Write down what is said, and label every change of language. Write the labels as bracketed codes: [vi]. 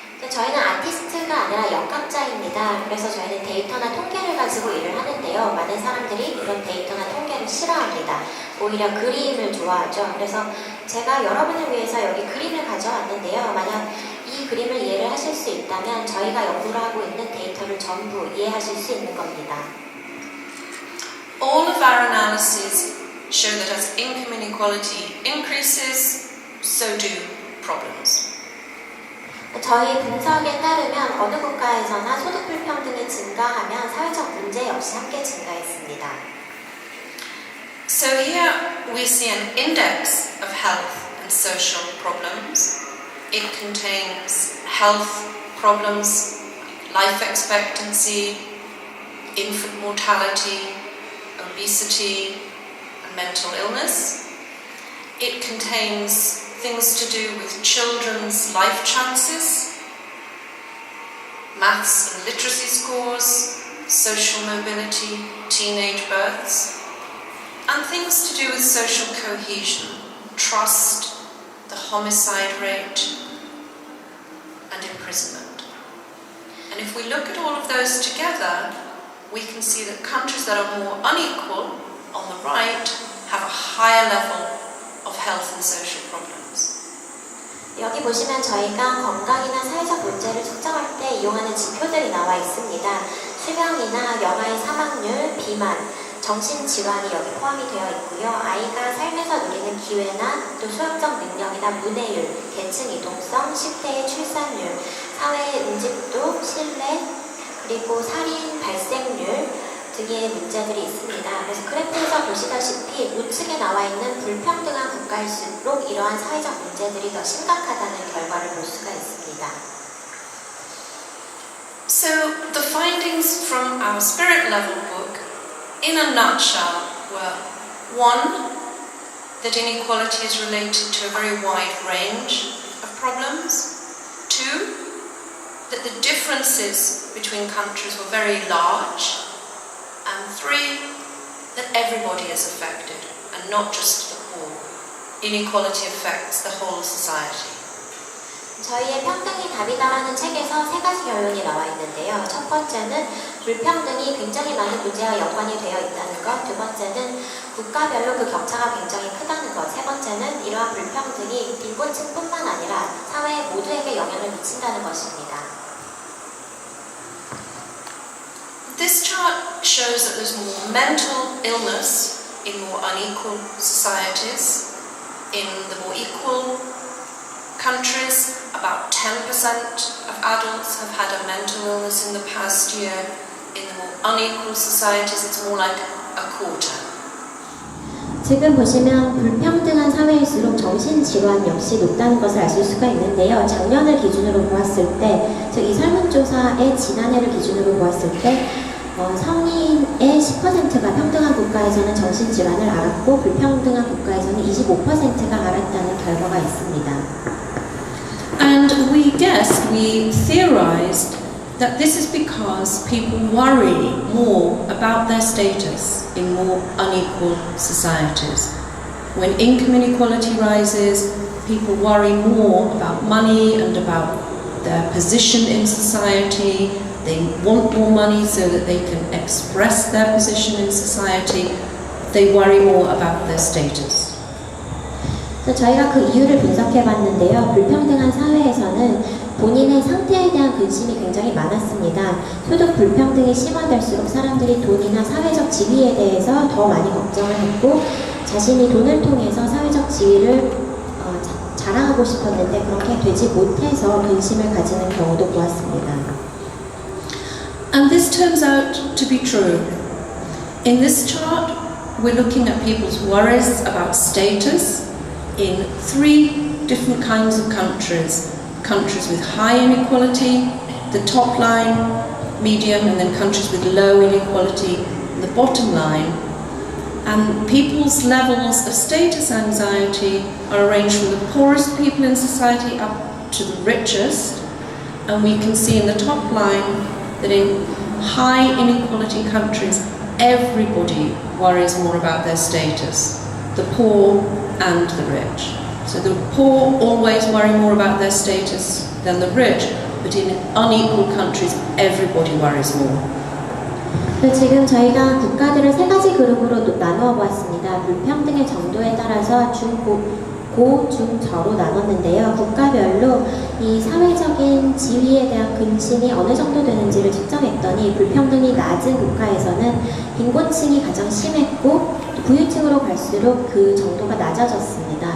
[ko] 저희는 아티스트가 아니라 역학자입니다. 그래서 저희는 데이터나 통계를 가지고 일을 하는데요. 많은 사람들이 이런 데이터나 통계를 싫어합니다. 오히려 그림을 좋아하죠. 그래서 제가 여러분을 위해서 여기 그림을 가져왔는데요. 만약 이 그림을 이해를 하실 수 있다면 저희가 연구를 하고 있는 데이터를 전부 이해하실 수 있는 겁니다. [en] All of our analyses show that as income inequality increases, so do problems. [ko] 저희 분석에 따르면 어느 국가에서나 소득 불평등이 증가하면 사회적 문제 역시 함께 증가했습니다. [en] So here we see an index of health and social problems. It contains health problems, life expectancy, infant mortality, obesity, and mental illness. It contains things to do with children's life chances, maths and literacy scores, social mobility, teenage births, and things to do with social cohesion, trust, the homicide rate, and imprisonment. And if we look at all of those together, we can see that countries that are more unequal, on the right, have a higher level of health and social problems. [ko] 여기 보시면 저희가 건강이나 사회적 문제를 측정할 때 이용하는 지표들이 나와 있습니다. 수명이나 영아의 사망률, 비만, 정신질환이 여기 포함이 되어 있고요. 아이가 삶에서 누리는 기회나 또 소유적 능력이나 문해율, 계층 이동성, 10대의 출산율, 사회의 응집도, 신뢰, 그리고 살인 발생률 등의 문제들이 있습니다. 그래서 그래프에서 보시다시피 우측에 나와 있는 불평등한 국가일수록 이러한 사회적 문제들이 더 심각하다는 결과를 볼 수가 있습니다. [en] So the findings from our spirit level book, in a nutshell, were 1. That inequality is related to a very wide range of problems. 2. That the differences between countries were very large. And 3. That everybody is affected, and not just the poor. Inequality affects the whole society. [ko] 저희의 평등이 답이다라는 책에서 3가지 결론이 나와 있는데요. 첫 번째는 불평등이 굉장히 많은 문제와 연관이 되어 있다는 것. 두 번째는 국가별로 그 격차가 굉장히 크다는 것. 세 번째는 이러한 불평등이 빈곤층뿐만 아니라 사회 모두에게 영향을 미친다는 것입니다. [en] This chart shows that there's more mental illness in more unequal societies. In the more equal countries, about 10% of adults have had a mental illness in the past year. In the more unequal societies, it's more like a quarter. [ko] 지금 보시면 불평등한 사회일수록 정신질환 역시 높다는 것을 아실 수가 있는데요. 작년을 기준으로 보았을 때, 즉 이 설문조사의 지난해를 기준으로 보았을 때 성인의 10%가 평등한 국가에서는 정신질환을 앓았고 불평등한 국가에서는 25%가 앓았다는 결과가 있습니다. [en] And we theorized that this is because people worry more about their status in more unequal societies. When income inequality rises, people worry more about money and about their position in society. They want more money so that they can express their position in society. They worry more about their status. [ko] 저희가 그 이유를 분석해 봤는데요. 불평등한 사회에서는 본인의 상태에 대한 근심이 굉장히 많았습니다. 소득 불평등이 심화될수록 사람들이 돈이나 사회적 지위에 대해서 더 많이 걱정을 했고 자신이 돈을 통해서 사회적 지위를 자랑하고 싶었는데 그렇게 되지 못해서 근심을 가지는 경우도 보았습니다. [en] And this turns out to be true. In this chart, we're looking at people's worries about status in 3 different kinds of countries. Countries with high inequality, the top line, medium, and then countries with low inequality, the bottom line. And people's levels of status anxiety are arranged from the poorest people in society up to the richest. And we can see in the top line that in high inequality countries, everybody worries more about their status, the poor and the rich. So the poor always worry more about their status than the rich, but in unequal countries, everybody worries more. [ko] 지금 저희가 국가들을 3가지 그룹으로 나누어 보았습니다. 불평등의 정도에 따라서 고, 중, 저로 나눴는데요. 국가별로 이 사회적인 지위에 대한 근심이 어느 정도 되는지를 측정했더니 불평등이 낮은 국가에서는 빈곤층이 가장 심했고 부유층으로 갈수록 그 정도가 낮아졌습니다.